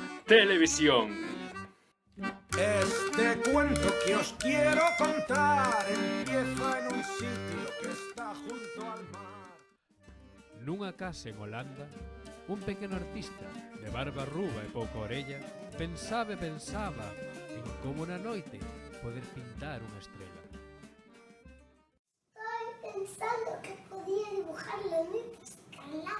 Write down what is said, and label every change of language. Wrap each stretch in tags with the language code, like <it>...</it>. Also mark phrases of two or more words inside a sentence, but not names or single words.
<es>Televisión. Este cuento que os quiero contar empieza en un sitio que está junto al mar.</es> <gl>Nunha casa en Holanda, un pequeno artista de barba ruba e pouca orella pensaba en como na noite poder pintar unha estrela.</gl> <es>Estoy pensando que podía dibujar la neta escarlata.</es>